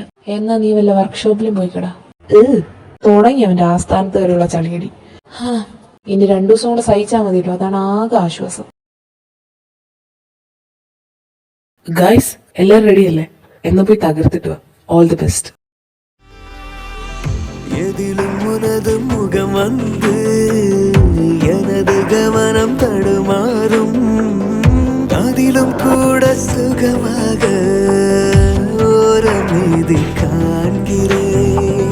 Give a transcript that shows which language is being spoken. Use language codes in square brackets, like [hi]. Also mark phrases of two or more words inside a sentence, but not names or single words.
[ml] എന്നാ നീ വല്ല വർക്ക്ഷോപ്പിലും പോയിക്കടാ. തുടങ്ങി അവന്റെ ആസ്ഥാനത്ത് വരെയുള്ള ചളിയടി. ഇനി 2 ദിവസം കൂടെ സഹിച്ചാൽ മതിയല്ലോ, അതാണ് ആകെ ആശ്വാസം. ഗൈസ്, എല്ലാരും റെഡിയല്ലേ? എന്നാ പോയി തകർത്തിട്ട് വാ. [en] all the best. [ta] எதிலும் உனது முகம் வந்து எனது கவனம் தடுமாறும், அதிலும் கூட சுகமாக ஒரு மீதி காண்கிறேன்.